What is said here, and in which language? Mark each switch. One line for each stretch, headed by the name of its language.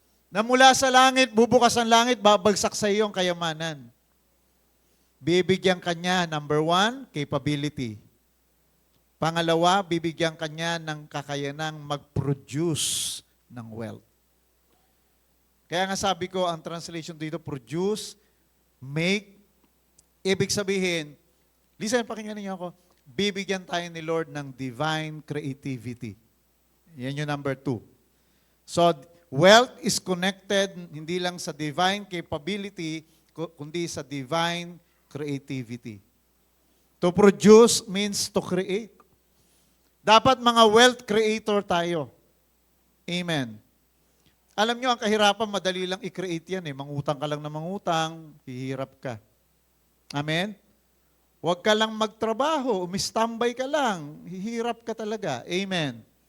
Filipino: Na mula sa langit, bubukas ang langit, babagsak sa iyo ang kayamanan. Bibigyan kanya, number 1, capability. Pangalawa, bibigyan kanya ng kakayanang mag-produce ng wealth. Kaya nga sabi ko, ang translation dito, produce, make, ibig sabihin, listen, pakinggan niyo ako, bibigyan tayo ni Lord ng divine creativity.
English: Yan yung number 2. So, wealth is connected
Filipino: hindi lang sa
English: divine capability,
Filipino: kundi sa
English: divine creativity. To produce means to create.
Filipino: Dapat mga wealth creator tayo. Amen. Alam nyo, ang kahirapan, madali lang i-create yan. Mangutang ka lang na mangutang, hihirap ka. Amen? Huwag ka lang magtrabaho, umistambay ka lang, hihirap ka talaga. Amen.